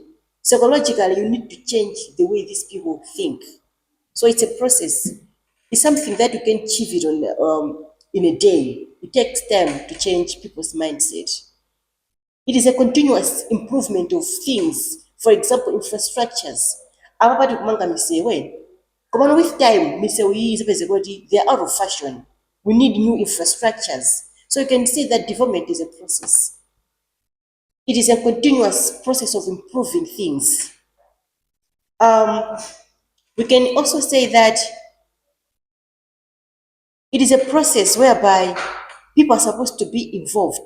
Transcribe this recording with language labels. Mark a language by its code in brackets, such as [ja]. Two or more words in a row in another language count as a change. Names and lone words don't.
[en] Psychologically, you need to change the way these people think. So it's a process. It's something that you can achieve it in a day. It takes time to change people's mindset. It is a continuous improvement of things. For example, infrastructures. [bem] Abapati kumanga misewe. [en] Come on, with time, misewe is basically they are out of fashion. We need new infrastructures. So you can see that development is a process. It is a continuous process of improving things. We can also say that it is a process whereby people are supposed to be involved.